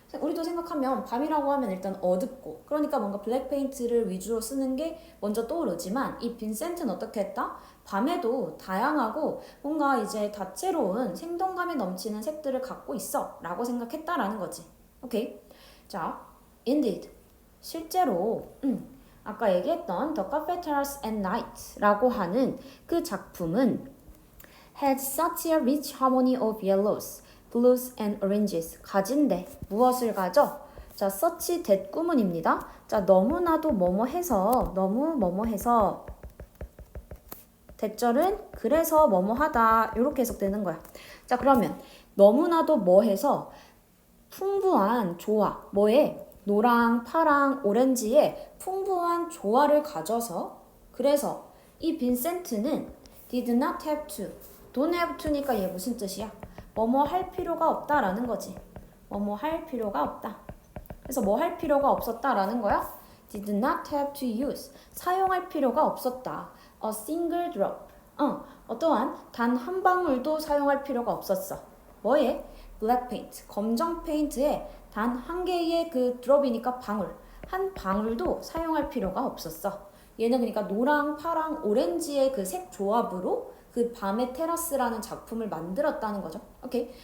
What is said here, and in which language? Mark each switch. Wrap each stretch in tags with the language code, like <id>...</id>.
<ko>우리도 생각하면 밤이라고 하면 일단 어둡고, 그러니까 뭔가 블랙 페인트를 위주로 쓰는 게 먼저 떠오르지만 이 빈센트는 어떻게 했다? 밤에도 다양하고 뭔가 이제 다채로운 생동감이 넘치는 색들을 갖고 있어 라고 생각했다라는 거지. 오케이. 자, indeed. 실제로 아까 얘기했던</ko> <en>The Cafe Terrace at Night</en> <ko>라고 하는 그 작품은</ko> <en>had such a rich harmony of yellows, blues and oranges.</en> <ko>가진대. 무엇을 가져? 자, such 대꾸문입니다. 자, 너무나도 뭐뭐해서, 너무 뭐뭐해서 대절은 그래서 뭐뭐하다 이렇게 해석되는 거야. 자, 그러면 너무나도 뭐해서 풍부한 조화, 뭐에? 노랑, 파랑, 오렌지의 풍부한 조화를 가져서 그래서 이 빈센트는</ko> <en>did not have to, don't have to</en> <ko>니까 얘 무슨 뜻이야? 뭐뭐 할 필요가 없다라는 거지. 뭐뭐 할 필요가 없다. 그래서 뭐 할 필요가 없었다라는 거야?</ko> <en>did not have to use,</en> <ko>사용할 필요가 없었다.</ko> <en>a single drop,</en> <ko>어떠한 단 한 방울도 사용할 필요가 없었어. 뭐에? black paint, 검정 페인트에 단 한 개의 그 드롭이니까 방울, 한 방울도 사용할 필요가 없었어. 얘는 그러니까 노랑, 파랑, 오렌지의 그 색 조합으로 그 밤의 테라스라는 작품을 만들었다는 거죠. 오케이.</ko>